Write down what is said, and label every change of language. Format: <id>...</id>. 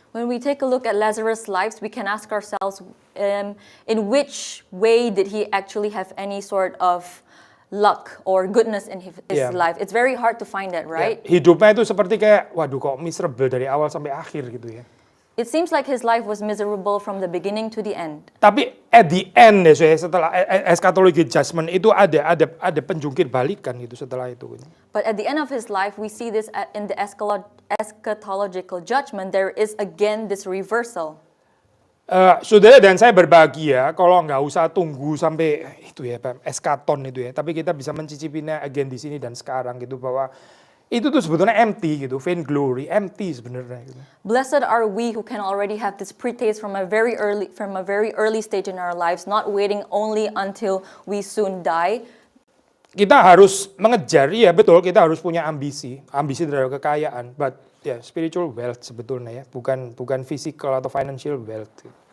<en>When we take a look at Lazarus' lives, we can ask ourselves, in which way did he actually have any sort of luck or goodness in his life? It's very hard to find that, right?</en> <id>Ya, hidupnya itu seperti kayak, waduh kok miserable dari awal sampai akhir gitu ya.</id> <en>It seems like his life was miserable from the beginning to the end.</en> <id>Tapi</id> <en>at the end</en> <id>ya, setelah eschatological judgment itu ada penjungkir balikan gitu setelah itu.</id> <en>But at the end of his life, we see this in the eschatological judgment. There is again this reversal.</en> <id>Saudara dan saya berbahagia kalau nggak usah tunggu sampai itu ya, eskaton itu ya. Tapi kita bisa mencicipinya again di sini dan sekarang gitu, bahwa itu tuh sebetulnya empty gitu,</id> <en>vain glory,</en> <id>empty sebenarnya. Gitu.</id> <en>Blessed are we who can already have this pre-taste from a very early stage in our lives, not waiting only until we soon die.</en> <id>Kita harus mengejar, ya betul, kita harus punya ambisi terhadap kekayaan, but ya</id> <en>spiritual wealth</en> <id>sebetulnya ya, bukan physical atau financial wealth.</id>